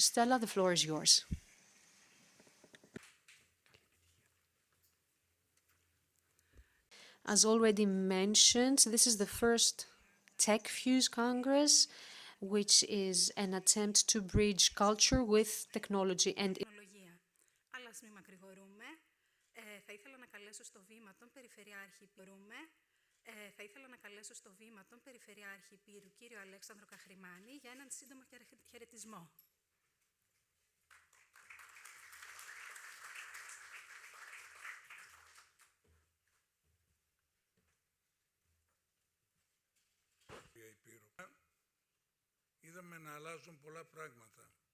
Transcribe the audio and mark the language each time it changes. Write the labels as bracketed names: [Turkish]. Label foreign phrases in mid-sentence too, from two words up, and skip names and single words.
[English] Stella, the floor is yours. As already mentioned, this is the first TechFuse Congress, which is an attempt to bridge culture with technology and [Greek] Αλλά ας μην μακρηγορούμε. Θα ήθελα να καλέσω στο βήμα τον Περιφερειάρχη Πύρου, κύριο Αλέξανδρο Καχρημάνη, για έναν σύντομο χαιρετισμό. Είδαμε να αλλάζουν πολλά πράγματα.